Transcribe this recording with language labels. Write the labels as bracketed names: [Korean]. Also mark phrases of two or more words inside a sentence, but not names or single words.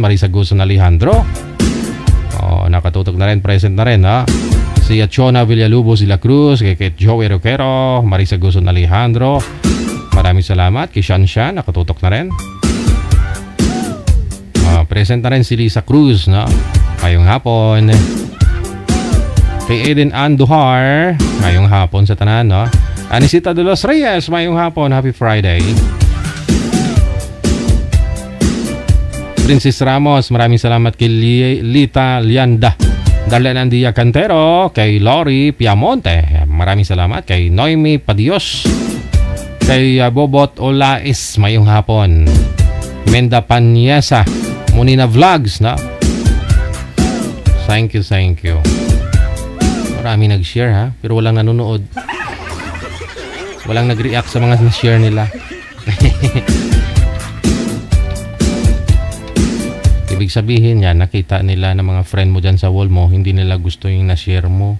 [Filipino] Marisa Guson Alejandro. Nakatutok na rin, present na rin, ha? Si Achona Villalubos de la Cruz, kay Joey Roquero, Marisa Guson Alejandro. Maraming salamat. Kay Shanshan, nakatutok na rin. Present na rin si Lisa Cruz, no? [Hiligaynon] Mayong hapon. Kay Aiden Andujar, mayong hapon sa tanan, no? Anisita de los Reyes, mayong hapon. [English] Happy Friday. [Filipino] Princess Ramos, maraming salamat kay Lita Lianda. Darlene Andia Cantero, kay Lori Piamonte. Maraming salamat kay Noemi Padios. Kay Bobot Olais, [Hiligaynon] mayong hapon. [Filipino] Menda Panyesa, Munina Vlogs, na. [English] Thank you. [Filipino] Marami nag-share, ha, pero walang nanonood. Walang nag-react sa mga share nila. Ibig sabihin yan, nakita nila ng mga friend mo dyan sa wall mo, hindi nila gusto yung na-share mo.